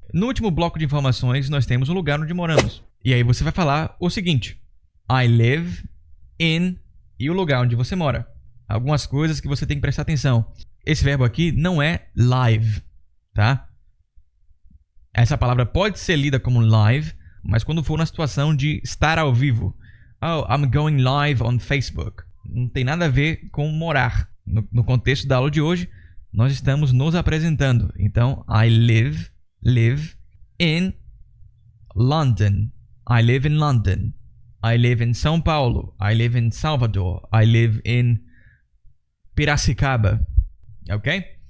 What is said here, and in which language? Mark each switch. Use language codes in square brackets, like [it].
[pt] No último bloco de informações, nós temos o lugar onde moramos. E aí você vai falar o seguinte: [en] I live in [pt] e o lugar onde você mora. Algumas coisas que você tem que prestar atenção. Esse verbo aqui não é live, tá? Essa palavra pode ser lida como live, mas quando for na situação de estar ao vivo. [en] Oh, I'm going live on Facebook. [pt] Não tem nada a ver com morar. No contexto da aula de hoje, nós estamos nos apresentando. Então, [en] I live in London. I live in London. I live in São Paulo. I live in Salvador. I live in Piracicaba. Ok?